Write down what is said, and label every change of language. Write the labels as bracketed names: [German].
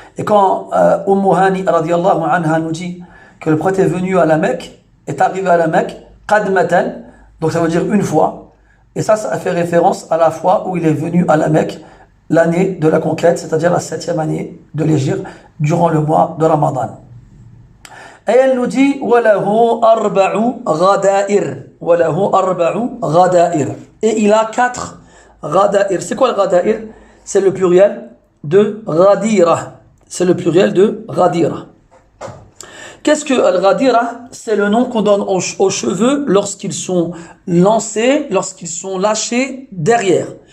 [French] Et quand Hani radiyallahu anha nous dit que le prophète est venu à la Mecque, est arrivé à la Mecque, qadmatan, donc ça veut dire une fois. Et ça fait référence à la fois où il est venu à la Mecque, l'année de la conquête, c'est-à-dire la 7e année de l'Hégire, durant le mois de Ramadan. Et elle nous dit [Arabic] وَلَهُ أَرْبَعُ غَدَائِرْ وَلَهُ أَرْبَعُ غَدَائِرْ. [French] Et il a 4 غَدَائِرْ. C'est quoi le غَدَائِرْ? C'est le pluriel de غَدِيرَة. C'est le pluriel de غَدِيرَة. Qu'est-ce que al-ghadira? C'est le nom qu'on donne aux cheveux lorsqu'ils sont lancés, lorsqu'ils sont lâchés derrière.